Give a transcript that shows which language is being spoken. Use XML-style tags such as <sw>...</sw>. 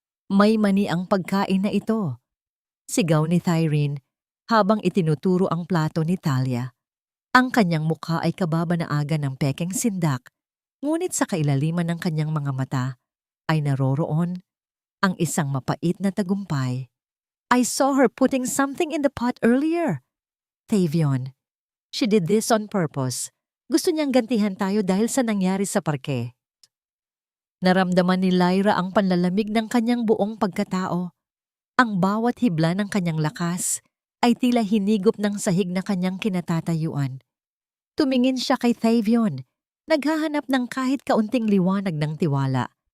<tl>May mani ang pagkain na ito, sigaw ni Tyrene habang itinuturo ang plato ni Thalia. Ang kanyang mukha ay kababanaagan ng pekeng sindak, ngunit sa kailaliman ng kanyang mga mata ay naroroon ang isang mapait na tagumpay.</tl> <en>I saw her putting something in the pot earlier. Tavion, she did this on purpose.</en> <tl>Gusto niyang gantihan tayo dahil sa nangyari sa parke. Naramdaman ni Lyra ang panlalamig ng kanyang buong pagkatao. Ang bawat hibla ng kanyang lakas ay tila hinigop ng sahig na kanyang kinatatayuan. Tumingin siya kay Tavion, naghahanap ng kahit kaunting liwanag ng tiwala.</tl>